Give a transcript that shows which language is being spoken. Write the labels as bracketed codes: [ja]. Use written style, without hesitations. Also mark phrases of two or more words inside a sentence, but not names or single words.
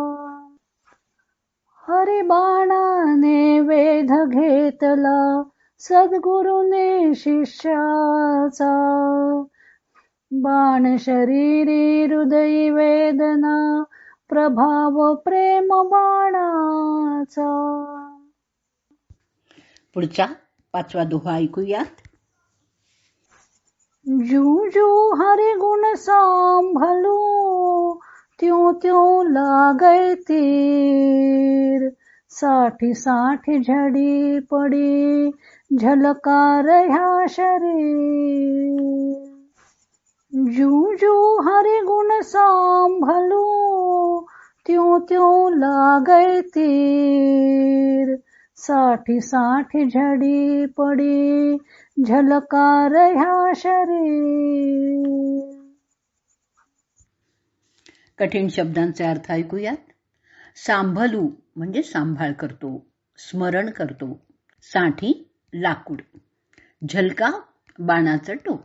[mr] हरिबाणाने वेध घेतला सद्गुरूने शिष्याचा, बाण शरीरी हृदयी वेदना प्रभाव प्रेम बाणाचा. पुढचा 5वा दोहा ऐकूयात. [hi] जू जू हरि गुण सांभलू, त्यों त्यों लागै तीर, साठी साठी झड़ी पड़ी झलका रहा शरीर. जू जू हरि गुण सांभलू, त्यों त्यों लागै तीर, साठी साठी झड़ी पड़ी झलका रहा शरीर. [mr] कठीण शब्दांचे अर्थ ऐकूयात. सांभलू म्हणजे सांभाळ करतो, स्मरण करतो. साठी लाकूड, झलका बाणाचं टोक.